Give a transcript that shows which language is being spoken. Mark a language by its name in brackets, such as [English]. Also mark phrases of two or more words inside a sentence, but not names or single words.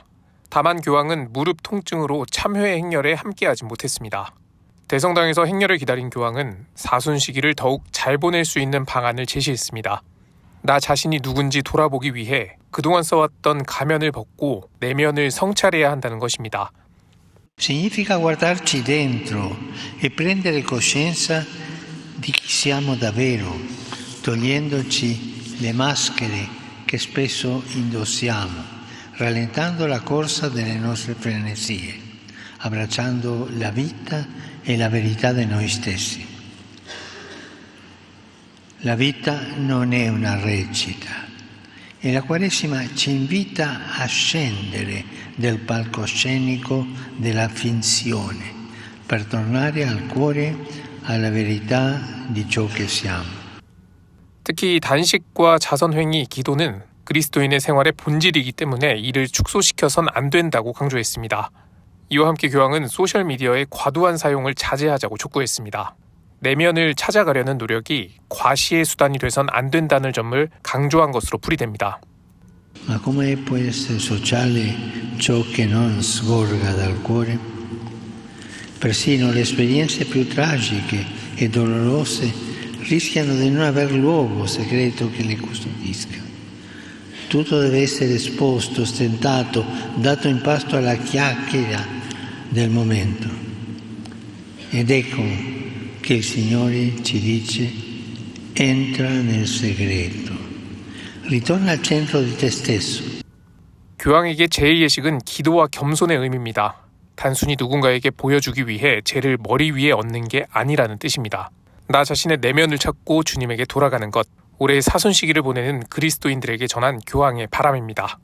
[Korean] 다만 교황은 무릎 통증으로 참회 행렬에 함께하지 못했습니다. 대성당에서 행렬을 기다린 교황은 사순 시기를 더욱 잘 보낼 수 있는 방안을 제시했습니다. 나 자신이 누군지 돌아보기 위해 그동안 써왔던 가면을 벗고 내면을 성찰해야 한다는 것입니다. [Italian] Significa guardarci dentro e prendere coscienza di chi siamo davvero, togliendoci le maschere che spesso indossiamo, rallentando la corsa delle nostre frenesie, abbracciando la vita e la verità di noi stessi. La vita non è una recita e la Quaresima ci invita a scendere del palcoscenico della finzione per tornare al cuore, alla verità di ciò che siamo. [Korean] 특히 단식과 자선행위, 기도는 그리스도인의 생활의 본질이기 때문에 이를 축소시켜선 안 된다고 강조했습니다. 이와 함께 교황은 소셜미디어의 과도한 사용을 자제하자고 촉구했습니다. 내면을 찾아가려는 노력이 과시의 수단이 돼선 안 된다는 점을 강조한 것으로 풀이됩니다. [Italian] Ma come può essere sociale ciò che non sgorga dal cuore? Persino le esperienze più tragiche e dolorose rischiano di non aver luogo segreto che le custodisca. Tutto deve essere esposto, ostentato, dato in pasto alla chiacchiera del momento. Ed ecco che il Signore ci dice: entra nel segreto, ritorna al centro di te stesso. [Korean] 교황에게 제1예식은 기도와 겸손의 의미입니다. 단순히 누군가에게 보여주기 위해 죄를 머리 위에 얹는 게 아니라는 뜻입니다. 나 자신의 내면을 찾고 주님에게 돌아가는 것, 올해의 사순 시기를 보내는 그리스도인들에게 전한 교황의 바람입니다.